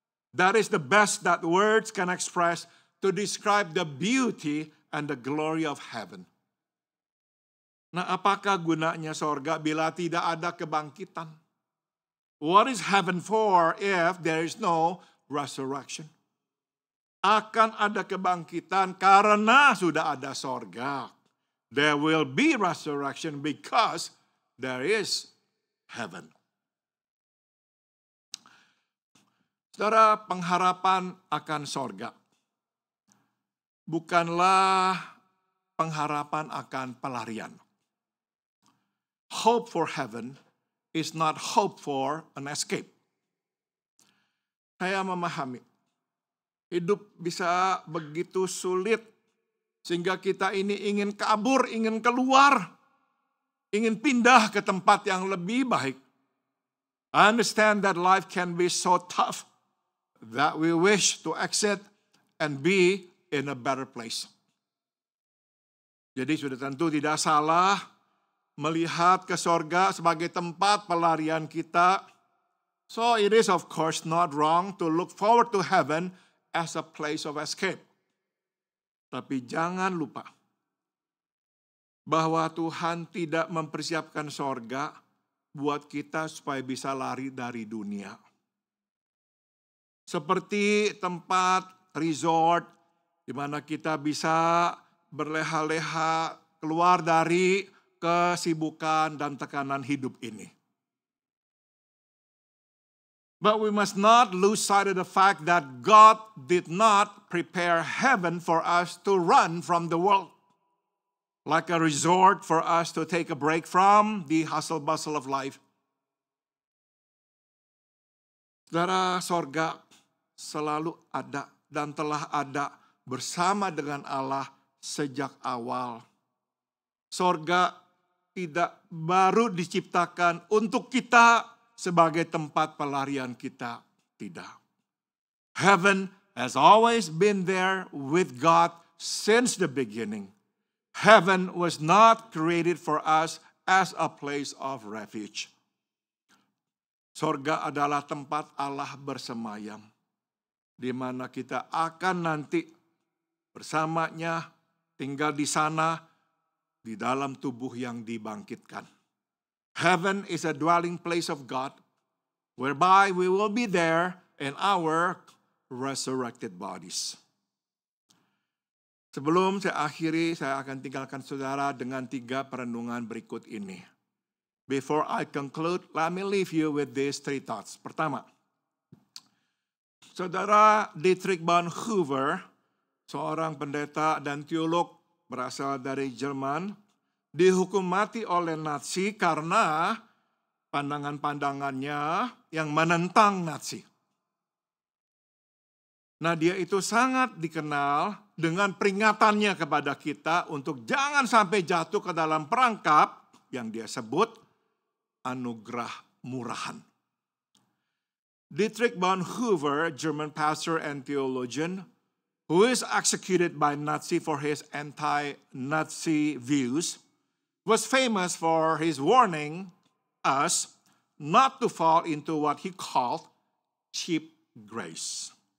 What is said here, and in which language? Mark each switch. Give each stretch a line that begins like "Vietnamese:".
English: That is the best that words can express to describe the beauty and the glory of heaven.
Indonesian: Nah, apakah gunanya sorga bila tidak ada kebangkitan?
English: What is heaven for if there is no resurrection?
Indonesian: Akan ada kebangkitan karena sudah ada sorga.
English: There will be resurrection because there is heaven.
Indonesian: Saudara, pengharapan akan sorga bukanlah pengharapan akan pelarian.
English: Hope for heaven is not hope for an escape.
Indonesian: Saya memahami, hidup bisa begitu sulit sehingga kita ini ingin kabur, ingin keluar, ingin pindah ke tempat yang lebih baik.
English: I understand that life can be so tough that we wish to exit and be in a better place.
Indonesian: Jadi sudah tentu tidak salah melihat ke sorga sebagai tempat pelarian kita.
English: So it is of course not wrong to look forward to heaven as a place of escape.
Indonesian: Tapi jangan lupa bahwa Tuhan tidak mempersiapkan sorga buat kita supaya bisa lari dari dunia. Seperti tempat resort di mana kita bisa berleha-leha keluar dari kesibukan dan tekanan hidup ini.
English: But we must not lose sight of the fact that God did not prepare heaven for us to run from the world. Like a resort for us to take a break from the hustle bustle of life.
Indonesian: Saudara, sorga selalu ada dan telah ada bersama dengan Allah sejak awal. Sorga tidak baru diciptakan untuk kita sebagai tempat pelarian kita. Tidak.
English: Heaven has always been there with God since the beginning. Heaven was not created for us as a place of refuge.
Indonesian: Sorga adalah tempat Allah bersemayam, di mana kita akan nanti bersamanya tinggal di sana, di dalam tubuh yang dibangkitkan.
English: Heaven is a dwelling place of God, whereby we will be there in our resurrected bodies.
Indonesian: Sebelum saya akhiri, saya akan tinggalkan saudara dengan 3 perenungan berikut ini.
English: Before I conclude, let me leave you with these 3 thoughts.
Indonesian: Pertama, Saudara Dietrich Bonhoeffer, seorang pendeta dan teolog berasal dari Jerman, dihukum mati oleh Nazi karena pandangan-pandangannya yang menentang Nazi. Nah, dia itu sangat dikenal dengan peringatannya kepada kita untuk jangan sampai jatuh ke dalam perangkap yang dia sebut anugerah murahan.
English: Dietrich Bonhoeffer, German pastor and theologian, who is executed by Nazi for his anti-Nazi views, was famous for his warning us not to fall into what he called cheap grace.